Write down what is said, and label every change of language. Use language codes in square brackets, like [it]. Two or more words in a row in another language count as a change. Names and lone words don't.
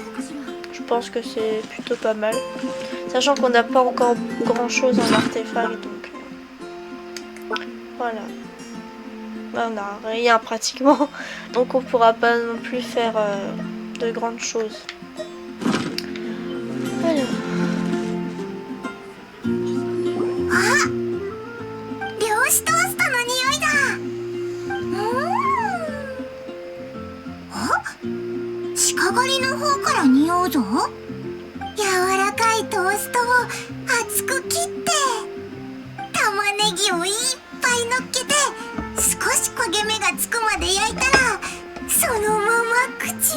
[fr] Je pense que c'est plutôt pas mal. Sachant qu'on n'a pas encore grand chose en artefact, donc voilà. on n'a rien pratiquement. Donc on pourra pas non plus faire de grandes choses. Alors. [ja] 漁師トーストの匂いだ。あ、鹿狩りの方から匂うぞ。柔らかいトーストを厚く切って玉ねぎをいっぱい乗っけて少し焦げ目がつくまで焼いたらそのまま口に。